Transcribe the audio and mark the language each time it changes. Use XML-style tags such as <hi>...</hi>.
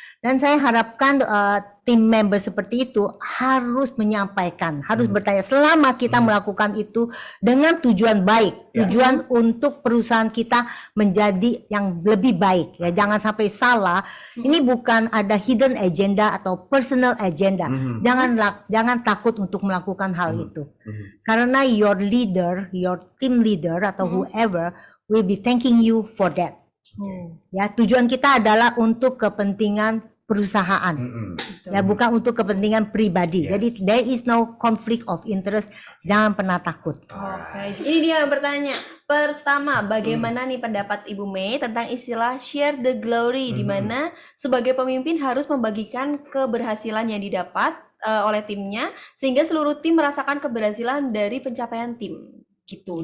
<id>Dan saya harapkan tim member seperti itu harus menyampaikan, harus bertanya selama kita melakukan itu dengan tujuan baik, tujuan untuk perusahaan kita menjadi yang lebih baik, ya. Jangan sampai salah. Ini bukan ada hidden agenda atau personal agenda. Jangan takut untuk melakukan hal itu. Karena</id> <en>your leader, your team leader</en> <id>atau</id> <en>whoever will be thanking you for that.</en> <id>Ya, tujuan kita adalah untuk kepentingan perusahaan. Ya, bukan untuk kepentingan pribadi.</id> <en>Yes.</en> <id>Jadi</id> <en>there is no conflict of interest.</en> <id>Jangan pernah takut. Oke, ini dia yang bertanya. Pertama, bagaimana nih pendapat Ibu Mei tentang istilah</id> <en>share the glory,</en> <id>di mana sebagai pemimpin harus membagikan keberhasilan yang didapat oleh timnya, sehingga seluruh tim merasakan keberhasilan dari pencapaian tim. Gitu,</id>